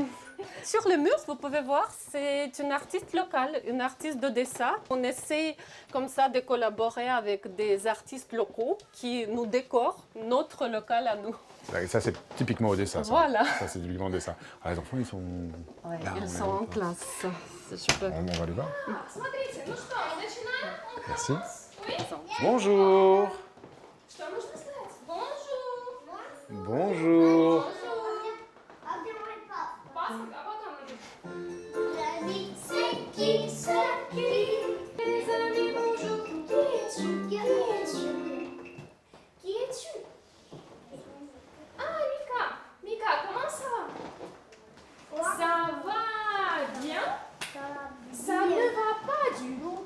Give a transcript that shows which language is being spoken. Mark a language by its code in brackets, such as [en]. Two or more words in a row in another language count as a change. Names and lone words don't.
[fr] Sur le mur, vous pouvez voir, c'est une artiste locale, une artiste d'Odessa. On essaie comme ça de collaborer avec des artistes locaux qui nous décorent notre local à nous. Et ça, c'est typiquement Odessa. Ça. Voilà. Ça, c'est typiquement Odessa. Ah, les enfants, ils sont Ouais, là. ils sont en classe. Si je peux. On va les voir. [ru] Смотрите, ну что, мы начинаем? [fr] Merci. Oui. Bonjour. [ru] Что нужно сказать? [fr] Bonjour. Bonjour. [ru] Пас, а потом [fr] Les amis, bonjour. Qui es-tu? Ah, Mika, comment ça va? Ça va bien? Ça ne va pas du tout.